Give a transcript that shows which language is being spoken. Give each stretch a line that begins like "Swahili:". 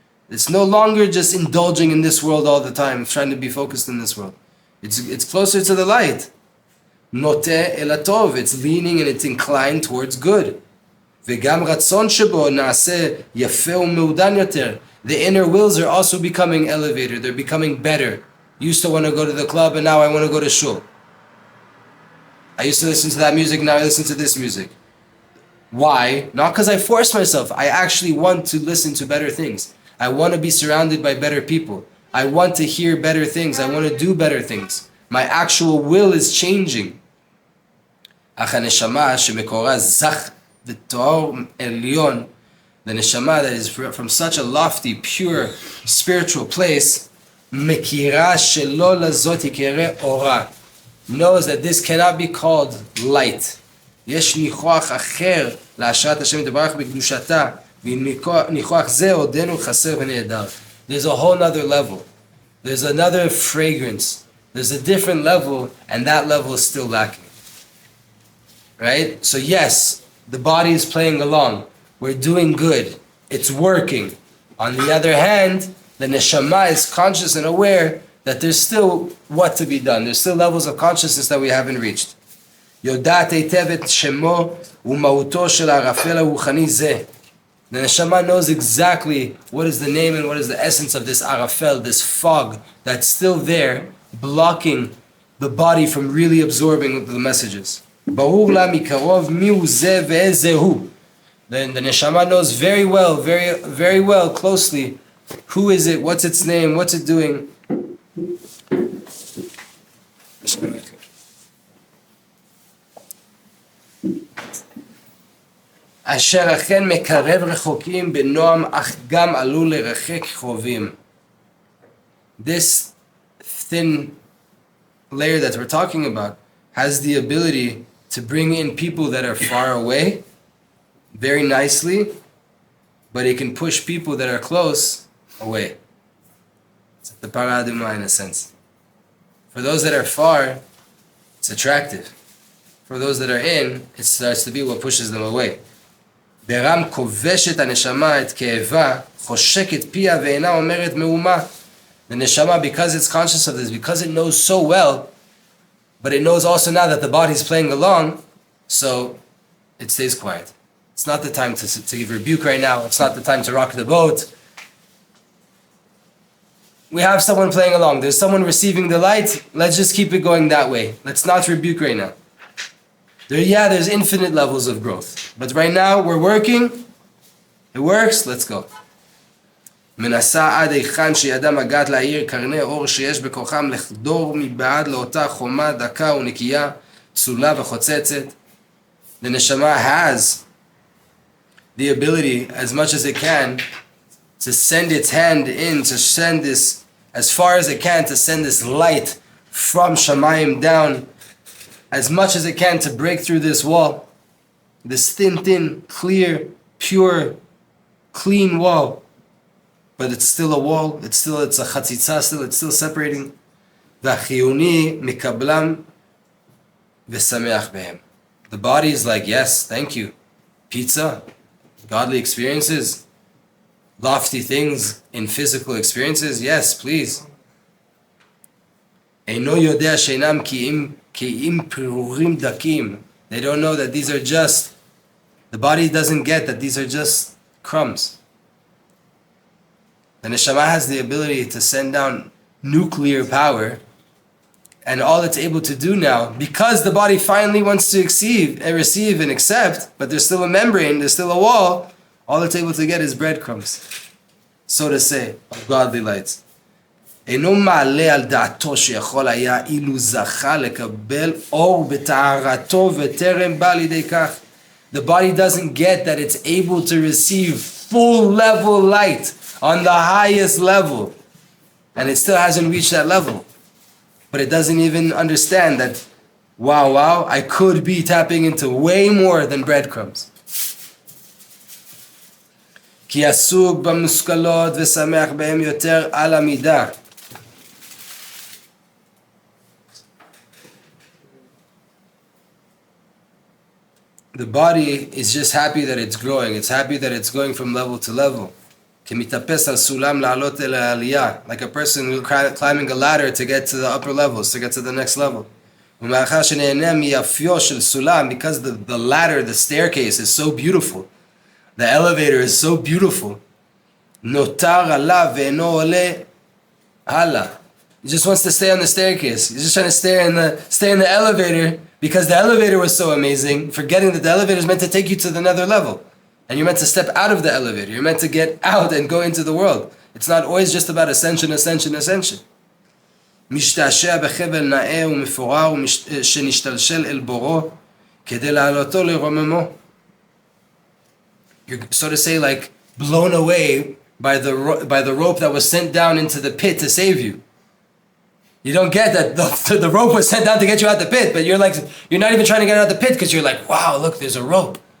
English: It's no longer just indulging in this world all the time, trying to be focused in this world. It's closer to the light.
Hebrew: Noteh elatov,
English: it's leaning and it's inclined towards good.
Hebrew: וגם רצון שבו נעשה יפה ומעודן יותר.
English: The inner wills are also becoming elevated, they're becoming better. Used to want to go to the club and now I want to go to shul. I used to listen to that music, now I listen to this music. Why? Not because I force myself, I actually want to listen to better things. I want to be surrounded by better people. I want to hear better things, I want to do better things. My actual will is changing.
Hebrew: אך הנשמה שמקורה זך ותואר עליון,
English: the neshama that is from such a lofty, pure, spiritual place,
Hebrew: מכירה שלא לזאת יקרא אורה,
English: knows that this cannot be called light.
Hebrew: יש ניחוח אחר להשראת השם יתברך בקדושתה, וניחוח זה עודנו חסר ונהדר.
English: There's a whole other level. There's another fragrance. There's a different level, and that level is still lacking. Right? So yes, the body is playing along. We're doing good. It's working. On the other hand, the neshama is conscious and aware that there's still what to be done. There's still levels of consciousness that we haven't reached.
Hebrew: Yodat eitev et shemo umauto shel arafel haruchani zeh.
English: The neshama knows exactly what is the name and what is the essence of this arafel, this fog that's still there, blocking the body from really absorbing the messages.
Hebrew: ברור לה מקרוב מיהו זה ואיזה הוא.
English: Then the neshama knows very well, very well, closely, who is it, what's its name, what's it doing.
Hebrew: אשר אכן מקרב רחוקים בנועם, אך גם עלול לרחק קרובים.
English: This thin layer that we're talking about has the ability to bring in people that are far away very nicely, but it can push people that are close away. It's like the paraduma in a sense. For those that are far, it's attractive. For those that are in, it starts to be what pushes them away.
Hebrew: ברם כובשת הנשמה את כאבה, חושקת פיה ואינה אומרת מאומה.
English: The neshama, because it's conscious of this, because it knows so well, but it knows also now that the body's playing along, so it stays quiet. It's not the time to give rebuke right now. It's not the time to rock the boat. We have someone playing along. There's someone receiving the light. Let's just keep it going that way. Let's not rebuke right now. There's infinite levels of growth. But right now, we're working. It works. Let's go.
Hebrew: מנסה עד היכן שידם הגעת להאיר קרני אור שיש בכוחם לחדור מבעד לאותה חומה דקה ונקייה, צולה וחוצצת.
English: The neshama has the ability, as much as it can, to send its hand in, to send this, as far as it can, to send this light from Shamayim down, as much as it can to break through this wall, this thin, clear, pure, clean wall. But it's still a wall, it's a chatzitza still, it's still separating.
Hebrew: והחיוני מקבלם ושמח בהם.
English: The body is like, yes, thank you. Pizza, godly experiences, lofty things in physical experiences, yes, please.
Hebrew: אינו יודע שאינם כי אם פירורים דקים.
English: They don't know that these are just, the body doesn't get that these are just crumbs. The neshama has the ability to send down nuclear power, and all it's able to do now, because the body finally wants to receive and accept, but there's still a membrane, there's still a wall, all it's able to get is breadcrumbs, so to say, of godly lights.
Hebrew: אינו מעלה על דעתו שיכול היה אילו זכה לקבל אור בטהרתו וטרם בא לידי כך.
English: The body doesn't get that it's able to receive full level light on the highest level, and it still hasn't reached that level. But it doesn't even understand that, wow, I could be tapping into way more than breadcrumbs.
Hebrew: כי עסוק במושכלות ושמח בהם יותר על המידה.
English: The body is just happy that it's growing. It's happy that it's going from level to level.
Hebrew: כמתאפס על סולם לעלות אל העלייה.
English: Like a person climbing a ladder to get to the upper levels, to get to the next level.
Hebrew: ומאחר שנהנה מיפיו של סולם,
English: because the ladder, the staircase is so beautiful, the elevator is so beautiful,
Hebrew: נותר עליו ואינו עולה הלאה.
English: He just wants to stay on the staircase. He's just trying to stay in the elevator because the elevator was so amazing, forgetting that the elevator is meant to take you to another level. And you're meant to step out of the elevator. You're meant to get out and go into the world. It's not always just about ascension.
Hebrew: משתעשע בחבל נאה ומפורר שנשתלשל אל בורו כדי להעלותו לרוממו.
English: You're, so to say, like blown away by the rope that was sent down into the pit to save you. You don't get that the rope was sent down to get you out the pit, but you're not even trying to get out the pit because you're like, wow, look, there's a rope.